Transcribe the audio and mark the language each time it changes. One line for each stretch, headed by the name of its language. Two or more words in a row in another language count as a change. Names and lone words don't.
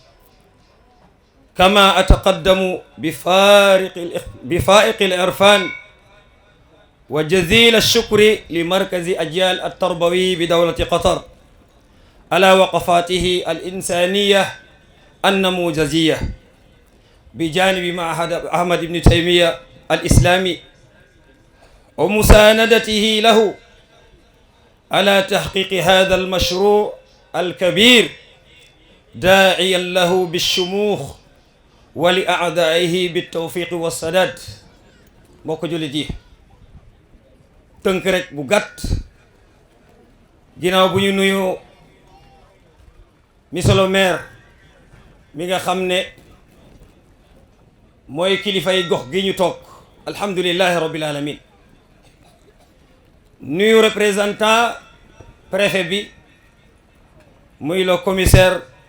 Arabic: كما أتقدم بفائق العرفان وجزيل الشكر لمركز أجيال التربوي بدولة قطر على وقفاته الإنسانية النموذجية بجانب معهد أحمد بن تيمية الإسلامي ومساندته له على تحقيق هذا المشروع الكبير داعيا له بالشموخ ولأعدائه بالتوفيق والسداد.
Wolof: mbokk jullit yi tënk rek bu gàtt ginnaaw bu ñu nuyu
French: monsieur le maire
Wolof: mi nga xam ne mooy kilifay gox gi ñu toog
Arabic: الحمد لله رب العالمين
Wolof: nuyu
French: représentant préfet
Wolof: bi muy
French: le commissaire